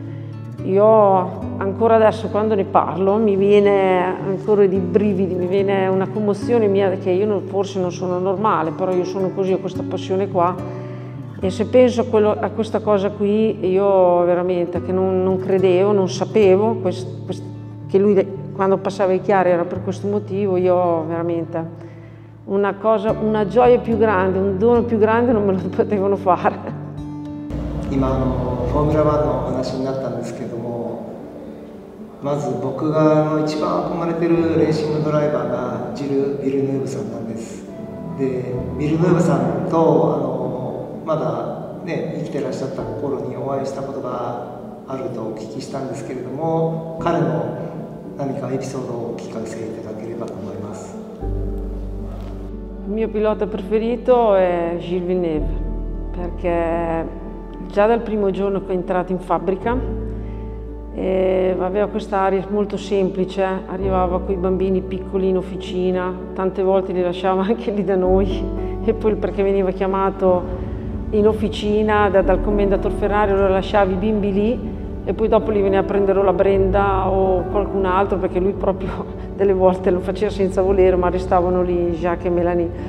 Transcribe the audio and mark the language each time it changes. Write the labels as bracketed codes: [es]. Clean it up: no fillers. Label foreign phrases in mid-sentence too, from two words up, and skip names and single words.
[it] Io ancora adesso quando ne parlo mi viene ancora di brividi, mi viene una commozione mia che io forse non sono normale, però io sono così, ho questa passione qua e se penso a questa cosa qui io veramente che non credevo, non sapevo che lui quando passava i chiari era per questo motivo, io veramente una gioia più grande, un dono più grande non me lo potevano fare. [ja] 今フォーミュラ1のお話になったんですけども、まず僕が一番憧れてるレーシングドライバーがジル・ビルヌーブさんなんです。でビルヌーブさんとまだね生きてらっしゃった頃にお会いしたことがあるとお聞きしたんですけれども、彼の何かエピソードをお聞かせいただければと思います。 [it] Il mio pilota preferito è Gilles Villeneuve perché già dal primo giorno che è entrato in fabbrica aveva quest'aria molto semplice, arrivava con i bambini piccoli in officina, tante volte li lasciava anche lì da noi e poi perché veniva chiamato in officina dal commendator Ferrari, lo lasciava i bimbi lì e poi dopo li veniva a prendere la Brenda o qualcun altro perché lui proprio delle volte lo faceva senza volere ma restavano lì Jacques e Mélanie.